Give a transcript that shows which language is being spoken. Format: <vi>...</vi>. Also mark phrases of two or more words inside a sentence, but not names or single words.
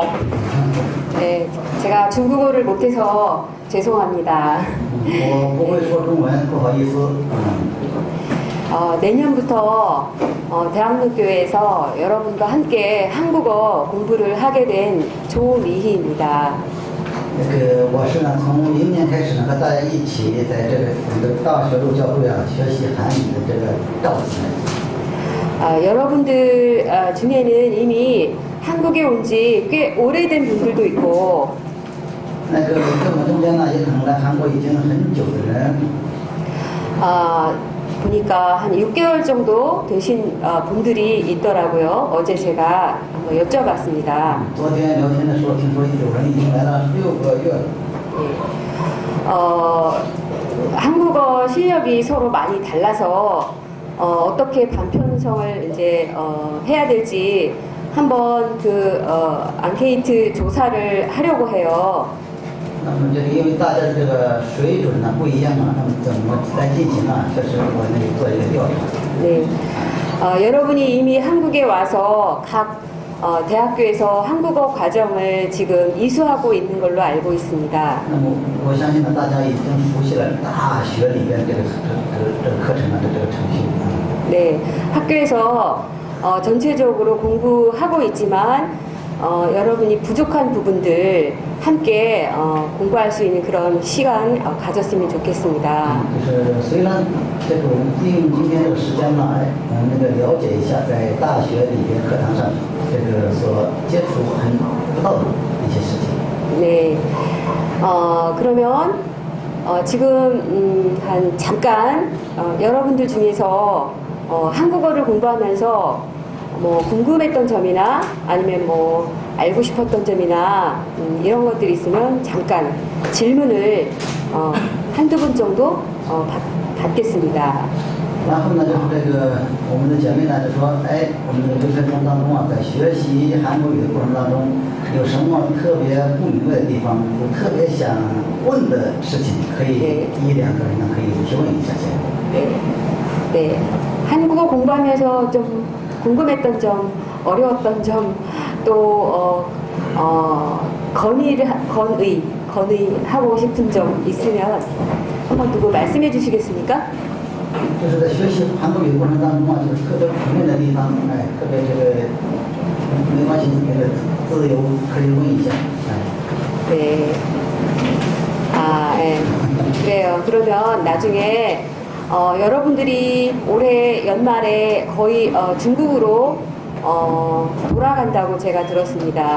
<ko>네, 제가 중국어를 못해서 죄송합니다. 내년부터 대학로교회에서 여러분과 함께 한국어 공부를 하게 된 조미희입니다.</ko> <zh>我是呢，从明年开始呢，和大家一起在这个我们的大学路教会啊，学习韩语的这个赵子。</zh> <ko>여러분들 중에는 이미 한국에 온 지 꽤 오래된 분들도 있고</ko> <zh>那个跟我中间呢，也可能来韩国已经很久的人，</zh> <ko>보니까 한 6개월 정도 되신 분들이 있더라고요. 어제 제가 한번 여쭤봤습니다.</ko> <zh>昨天聊天的时候，听说有人已经来了6个月了。</zh> <ko>한국어 실력이 서로 많이 달라서 어떻게 반편성을 이제 해야 될지 한번 그 앙케이트 조사를 하려고 해요.</ko> <zh>那么这个因为大家这个水准呢不一样啊，那么怎么来进行啊？这是我那里做一个调查。</zh> <ko>네, 여러분이 이미 한국에 와서 각 대학교에서 한국어 과정을 지금 이수하고 있는 걸로 알고 있습니다.</ko> <zh>那么我相信呢，大家已经熟悉了大学里边这个课程的这个程序。</zh> <ko>네, 학교에서 전체적으로 공부하고 있지만 여러분이 부족한 부분들 함께 공부할 수 있는 그런 시간 가졌으면 좋겠습니다.</ko> <zh>就是虽然这个我们利用今天这个时间呢，我们那个了解一下在大学里边课堂上这个所接触很不到的一些事情。</zh> <ko>네, 그러면 지금 한 잠깐 여러분들 중에서 한국어를 공부하면서 뭐 궁금했던 점이나 아니면 뭐 알고 싶었던 점이나 이런 것들이 있으면 잠깐 질문을 한두 분 정도 받겠습니다.</ko> <zh>然后呢，就是这个我们的姐妹呢就说，哎，我们的留学生当中啊，在学习韩国语的过程当中，有什么特别不明白的地方，有特别想问的事情，可以1、2个人呢可以提问一下先。</zh> <ko>네, 네, 한국어 공부하면서 좀 궁금했던 점, 어려웠던 점, 또 건의하고 싶은 점 있으면 한번 두고 말씀해 주시겠습니까?</ko> <zh>就是在学习韩国语的过程当中啊，就是特别普遍的地方，哎，特别这个没关系，这个自由可以问一下，哎。</zh> <ko>네. 예. 그래요. 그러면 나중에 여러분들이 올해 연말에 거의 중국으로 돌아간다고 제가 들었습니다.</ko>